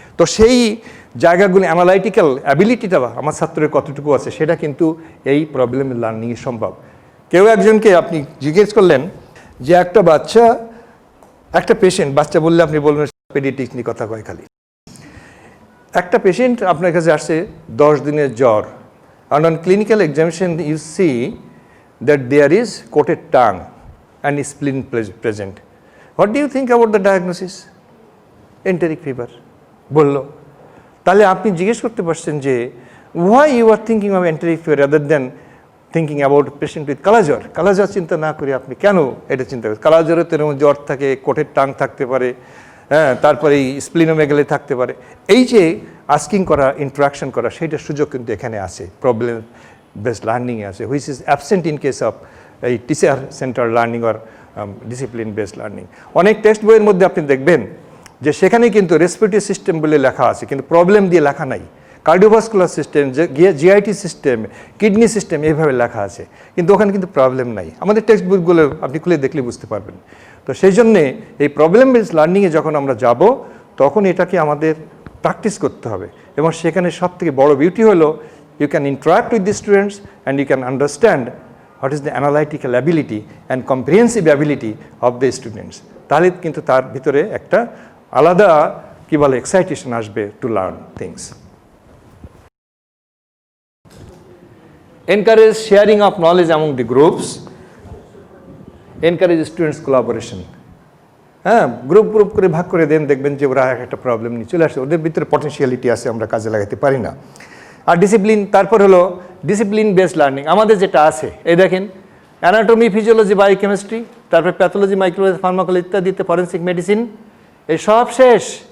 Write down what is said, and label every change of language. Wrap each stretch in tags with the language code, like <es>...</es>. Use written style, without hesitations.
<bn>তো সেই জায়গাগুলি অ্যানালাইটিক্যাল অ্যাবিলিটিটা আমার ছাত্রের কতটুকু আছে সেটা কিন্তু এই প্রবলেম লার্নিংয়ে সম্ভব। কেউ একজনকে আপনি জিজ্ঞেস করলেন যে একটা বাচ্চা, একটা পেশেন্ট, বাচ্চা বললে আপনি বলবেন পেডিয়াট্রিক্স নিয়ে কথা কয় খালি। একটা পেশেন্ট আপনার কাছে আসছে 10 দিনের জ্বর,</bn> <en>and on clinical examination you see that there is coated tongue and spleen present. What do you think about the diagnosis? Enteric fever বললো।</en> <bn>তাহলে আপনি জিজ্ঞেস করতে পারছেন যে</bn> <en>why you are thinking of enteric fever rather than thinking about patient with কালাজ্বর।</en> <bn>কালাজ্বর চিন্তা না করে আপনি কেন এটা চিন্তা করেন? কালাজ্বরে তো এরকম জ্বর থাকে, কোটেড টাং থাকতে পারে, তারপরে স্প্লিনোমেগালি থাকতে পারে। এই যে আস্কিং করা, ইন্টারাকশন করা, সেইটার সুযোগ কিন্তু এখানে আছে, প্রবলেম বেসড লার্নিংয়ে আছে,</bn> <en>which is absent in case of</en> <bn>এই teacher centre learning or discipline based learning. অনেক টেক্সট বইয়ের মধ্যে আপনি দেখবেন যে সেখানে কিন্তু রেসপিরেটরি সিস্টেম বলে লেখা আছে, কিন্তু প্রবলেম দিয়ে লেখা নাই। Cardiovascular system, GIT system, kidney system এইভাবে লেখা আছে, কিন্তু ওখানে কিন্তু প্রবলেম নাই। আমাদের টেক্সট বুকগুলো আপনি খুলে দেখলে বুঝতে পারবেন। তো সেই জন্যে এই প্রবলেম বেসড লার্নিংয়ে যখন আমরা যাব তখন এটাকে আমাদের প্র্যাকটিস করতে হবে, এবং সেখানে সবথেকে বড় বিউটি হলো</bn> <en>you can interact with the students and you can understand what is the analytical ability and comprehensive ability of the students.</en> <bn>তাহলে কিন্তু তার ভিতরে একটা আলাদা কি বলে এক্সাইটেশন আসবে to learn things.</bn> <en>Encourage sharing of knowledge among the groups, encourage students collaboration.</en> <bn>হ্যাঁ, গ্রুপ করে ভাগ করে দেন, দেখবেন যে ওরা একটা প্রবলেম নিয়ে চলে আসে, ওদের ভিতরে পটেনশিয়ালিটি আছে, আমরা কাজে লাগাতে পারি না। আর ডিসিপ্লিন, তারপর হলো ডিসিপ্লিন বেসড লার্নিং। আমাদের যেটা আছে এই দেখেন, অ্যানাটমি, ফিজিওলজি, বায়োকেমিস্ট্রি, তারপরে প্যাথোলজি, মাইক্রোবায়োলজি, ফার্মাকোলজি ইত্যাদিতে, ফরেন্সিক মেডিসিন, এই সব শেষ।</bn>